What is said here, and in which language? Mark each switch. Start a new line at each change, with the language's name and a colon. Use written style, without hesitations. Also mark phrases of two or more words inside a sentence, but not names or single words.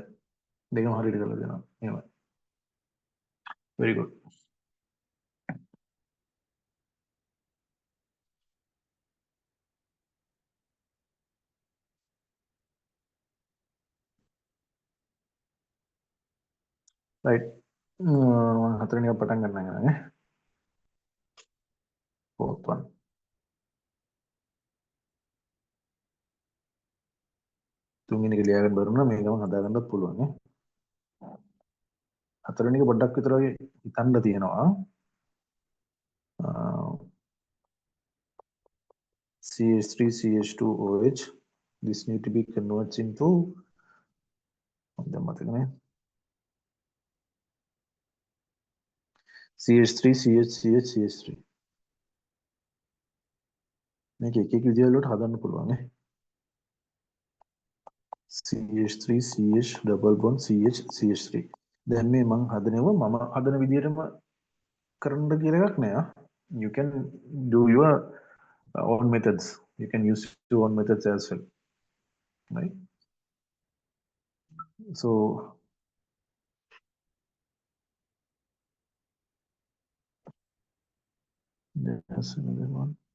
Sinhala: දෙකම හරියට කරලා දෙනවා. එහෙමයි.
English: Very good. Right.
Sinhala: හතරවෙනි එක පටන් ගන්න නේ.
English: Fourth one.
Sinhala: තුන්වෙනි එක ලියාගන්න බැරුණා මේකම හදාගන්නත් පුළුවන් නේ. හතරවෙනි එක පොඩ්ඩක් විතර වගේ හිතන්න තියෙනවා.
English: CH3 CH2OH. This need to be converted into CH3 CH CH3.
Sinhala: මේක එක එක විදිහකට හදන්න පුළුවන් නේ.
English: CH3 CH double bond CH CH3.
Sinhala: දැන් මේ මම හදනවා මම හදන විදිහටම කරන්න කියලා එකක් නෑ.
English: You can do your own methods. You can use your own methods as well. Right? So there's another one.